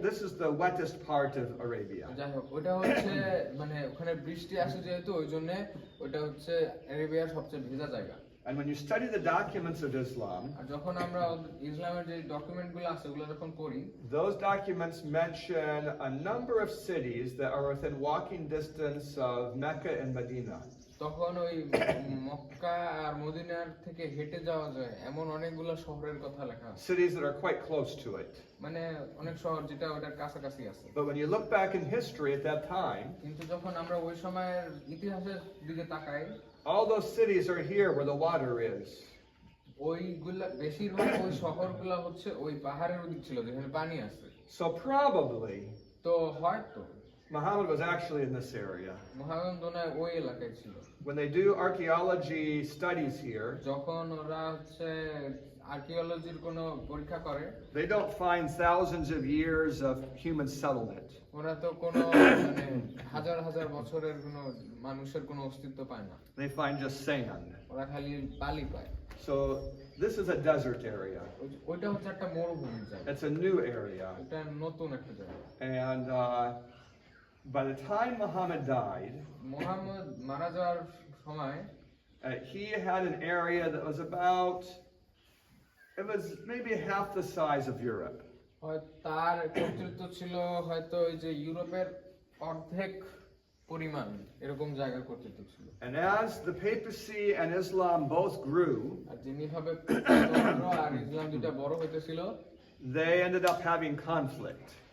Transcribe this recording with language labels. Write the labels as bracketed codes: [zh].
[en] This is the wettest part of Arabia. [bn] যাই হোক ওটা হচ্ছে মানে ওখানে বৃষ্টি আসে যেহেতু ওই জন্য ওটা হচ্ছে অ্যারেবিয়ার সবচেয়ে ভেজা জায়গা। [en] And when you study the documents of Islam, [bn] আর যখন আমরা ইসলামের যে ডকুমেন্টগুলো আছে ওগুলো যখন পড়ি, [en] those documents mention a number of cities that are within walking distance of Mecca and Medina. [bn] তখন ওই মক্কা আর মদিনার থেকে হেঁটে যাওয়া যায় এমন অনেকগুলো শহরের কথা লেখা আছে। [en] Cities that are quite close to it. [bn] মানে অনেক শহর যেটা ওটার কাছাকাছি আছে। [en] But when you look back in history at that time, [bn] কিন্তু যখন আমরা ওই সময়ের ইতিহাসের দিকে তাকাই, [en] all those cities are here where the water is. [bn] ওইগুলা বেশিরভাগ ওই শহরগুলা হচ্ছে ওই পাহাড়ের ওদিক ছিল যেখানে পানি আছে। [en] So probably [bn] তো হয়তো [en] Muhammad was actually in this area. [bn] মহাগণ দোনায় ওই এলাকায় ছিল। [en] When they do archaeology studies here, [bn] যখন ওরা হচ্ছে আর্কিওলজির কোনো পরীক্ষা করে, [en] they don't find thousands of years of human settlement. [bn] ওরা তো কোনো মানে হাজার হাজার বছরের কোনো মানুষের কোনো অস্তিত্ব পায় না, [en] They find just sand. [bn] ওরা খালি বালি পায়। [en] So this is a desert area. [bn] ওইটা হচ্ছে একটা মরুভূমির জায়গা, [en] It's a new area. [bn] এটা নতুন একটা জায়গা। [en] And by the time Muhammad died, [bn] Muhammad মারা যাওয়ার সময় [en] he had an area that was about, it was maybe half the size of Europe. [bn] হয় তার কর্তৃত্ব ছিল হয়তো ওই যে ইউরোপের অর্ধেক পরিমাণ এরকম জায়গার কর্তৃত্ব ছিল। [en] And as the papacy and Islam both grew, [bn] আর যেভাবে আর ইসলাম দুটা বড় হইতেছিল, [en] they ended up having conflict.